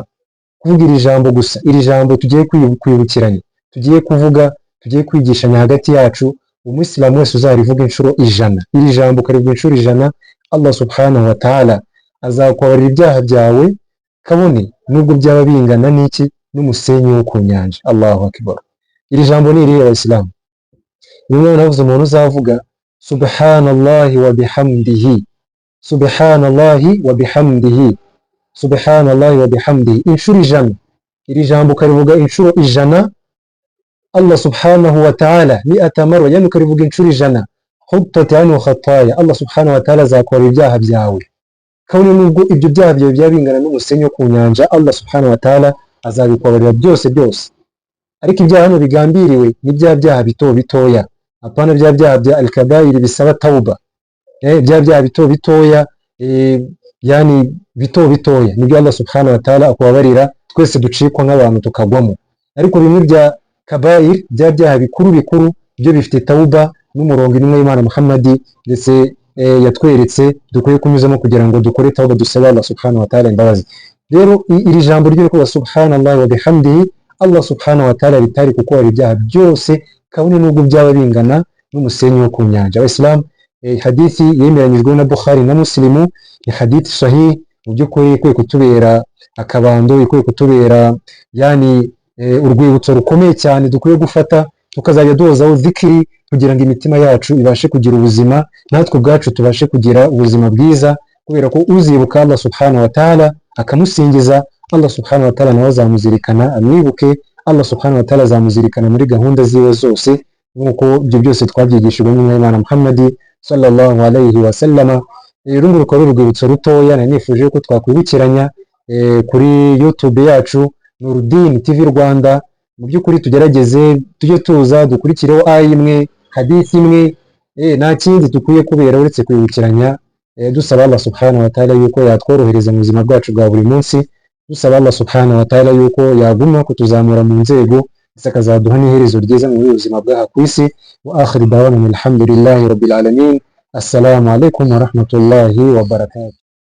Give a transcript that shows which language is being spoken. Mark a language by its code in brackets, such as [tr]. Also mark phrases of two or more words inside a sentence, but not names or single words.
[rw] Kuvuga iri jambo gusa, iri jambo tugiye kwibukiranya, tugiye kuvuga, tugiye kwigishanya hagati yacu, umuyisilamu wese uzarivuga inshuro ijana, iri jambo ukarivuga inshuro ijana, [ar] الله سبحانه وتعالى [rw] azakubabarira ibyaha byawe kabone nubwo byaba bingana n'iki, n'umusenyi wo ku nyanja. [ar] الله أكبر. [rw] Iri jambo ni irihe Abayisilamu? Nimwe navuze umuntu uzavuga [ar] سبحان الله وبحمده, سبحان الله وبحمده, سبحان الله وبحمده [rw] inshuro ijana. Iri jambo ukarivuga inshuro ijana, [ar] الله سبحانه وتعالى مائة مرة, [rw] yani ukarivuga inshuro ijana, [ar] حطت عنه خطايا, الله سبحانه وتعالى [rw] azakubabarira ibyaha byawe kabone nubwo ibyo byaha byawe byaba bingana n'umusenyi wo ku nyanja, [ar] الله سبحانه وتعالى [rw] azabikubabarira byose. Ariko ibyaha hano bigambiriwe ni bya byaha bitoya, apana bya byaha bya al-kabair bisaba tauba. Bya byaha bitoya, yani bitoya nibyo [ar] الله سبحانه وتعالى [rw] akubabarira, twese ducikwa nk'abantu tukagwamo. Ariko bimwe bya kabair, bya byaha bikuru byo bifite tauba n'umurongo intumwa y'Imana Muhammad ndetse yatweretse dukwiye kunyuzamo kugira ngo dukore tauba, dusaba [ar] الله سبحانه وتعالى [rw] imbabazi. Rero iri jambo ryo kuba [ar] سبحان الله وبحمده, الله سبحانه وتعالى [rw] ritari kukubabarira ibyaha byose kabone nubwo byaba bingana n'umusenyi wo ku nyanja. Abayisilamu, hadithi yemeranyijwe na Bukhari na Muslimu, ni hadithi sahih mu by'ukuri ikwiye kutubera akabando, ikwiye kutubera yani urwibutso rukomeye cyane dukwiye gufata, tukazajya duhozaho zikiri kugira ngo imitima yacu ibashe kugira ubuzima, natwe ubwacu tubashe kugira ubuzima bwiza, kubera ko uzibuka [ar] الله سبحانه وتعالى [rw] akamusingiza, [ar] الله سبحانه وتعالى [rw] nawe azamuzirikana amwibuke, [ar] الله سبحانه وتعالى [rw] azamuzirikana muri gahunda ziwe zose, nk'uko ibyo byose twabyigishijwe n'intumwa y'Imana Muhammad [ar] صلى الله عليه وسلم. [rw] Rundi rukaba urwibutso rutoya nanifuje ko twakwibukiranya kuri YouTube yacu Nurdin TV Rwanda. Mu by'ukuri tugerageze tujye tuza dukurikireho aya imwe, hadithi imwe, nta kindi dukwiye kubera uretse kwibukiranya, dusaba [ar] الله سبحانه وتعالى [rw] yuko yatworohereza mu buzima bwacu bwa buri munsi, dusaba [ar] الله سبحانه وتعالى [rw] yuko yaguma kutuzamura mu nzego ndetse akazaduha n'iherezo ryiza mu buzima bw'aha ku isi. [ar] وآخر دعوانا الحمد لله رب العالمين السلام عليكم ورحمة الله وبركاته.